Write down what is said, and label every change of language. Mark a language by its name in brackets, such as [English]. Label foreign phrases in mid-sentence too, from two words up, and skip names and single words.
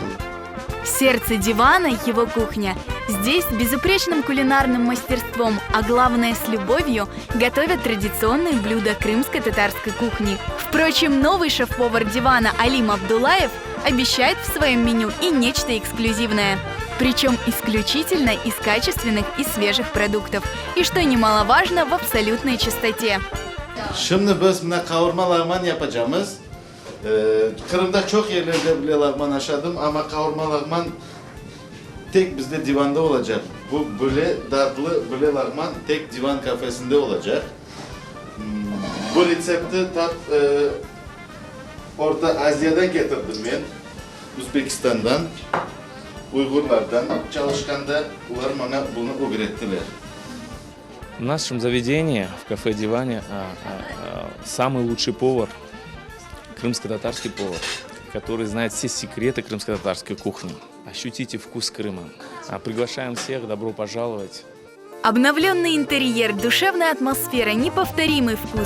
[Russian] Сердце «Дивана» — его кухня. Здесь с безупречным кулинарным мастерством, а главное с любовью, готовят традиционные блюда крымско-татарской кухни. Впрочем, новый шеф-повар «Дивана» Алим Абдулаев обещает в своем меню и нечто эксклюзивное. Причем исключительно из качественных и свежих продуктов. И, что немаловажно, в абсолютной чистоте. [Crimean Tatar] Kırım'da çok yerlerde bile lağman aşadım ama kavurma lağman tek bizde divanda olacak. Bu böyle tatlı böyle lağman tek divan kafesinde olacak. Bu resepti Orta Asya'dan getirdim ben. Uzbekistan'dan, Uygurlardan çalışkanda ular bana bunu öğrettiler. [Russian] В нашем заведении, в кафе «Диване», самый лучший повар, крымско-татарский повар, который знает все секреты крымско-татарской кухни. Ощутите вкус Крыма. Приглашаем всех, добро пожаловать. Обновленный интерьер, душевная атмосфера, неповторимый вкус.